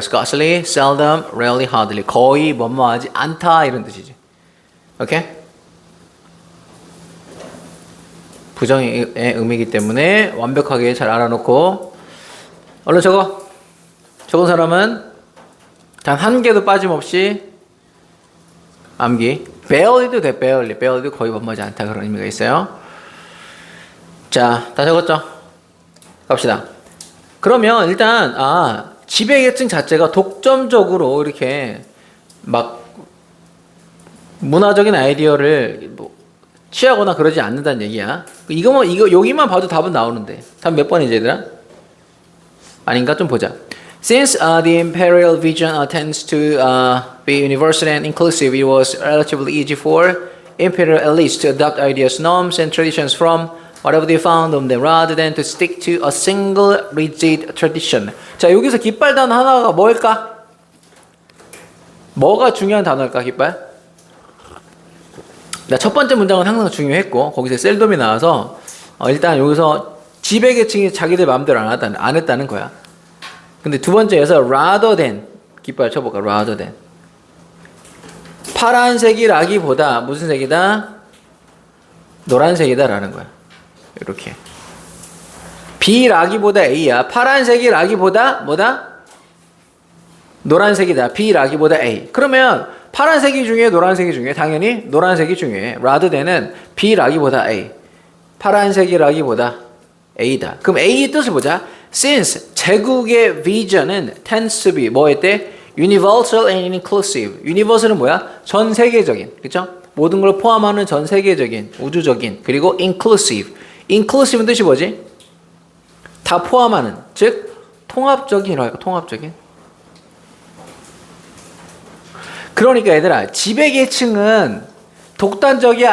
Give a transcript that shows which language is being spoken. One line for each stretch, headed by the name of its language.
English: scarcely, seldom, rarely, hardly.
Korean: 거의 뭐뭐하지 않다 이런 뜻이지. 오케이? 부정의 의미이기 때문에 완벽하게 잘 알아놓고 얼른 적어. 적은 사람은 단 한 개도 빠짐없이 암기. barely도 돼. barely도 거의 뭐뭐하지 않다 그런 의미가 있어요. 자, 다 적었죠? 갑시다. 그러면 일단 지배계층 자체가 독점적으로 이렇게 막 문화적인 아이디어를 취하거나 그러지 않는다는 얘기야. 이거 여기만 봐도 답은 나오는데. 답 몇 번이지 얘들아? 아닌가? 좀 보자.
English: Since the imperial vision tends to be universal and inclusive, it was relatively easy for imperial elites to adopt ideas, norms, and traditions from whatever they found on them, rather than to stick to a single rigid tradition.
Korean: 자, 여기서 깃발 단어 하나가 뭘까? 뭐가 중요한 단어일까, 깃발? 첫 번째 문장은 항상 중요했고 거기서 셀돔이 나와서 일단 여기서 지배계층이 자기들 마음대로 안 했다는 거야. 근데 두 번째에서 rather than 깃발 쳐볼까? rather than 파란색이라기보다 무슨 색이다? 노란색이다 라는 거야. 이렇게 B라기보다 A야. 파란색이라기보다 뭐다? 노란색이다. B라기보다 A. 그러면 파란색이 중요해? 노란색이 중요해? 당연히 노란색이 중요해. rather than은 B라기보다 A. 파란색이라기보다 A다. 그럼 A의 뜻을 보자.
English: Since
Korean: 제국의
English: vision은 tends to be
Korean: 뭐에 때?
English: universal and inclusive.
Korean: universal은 뭐야? 전 세계적인. 그렇죠? 모든 걸 포함하는 전 세계적인, 우주적인. 그리고 inclusive. inclusive는 뜻이 뭐지? 다 포함하는. 즉 통합적인이라고 할까? 통합적인. 그러니까 얘들아, 지배계층은 독단적이야?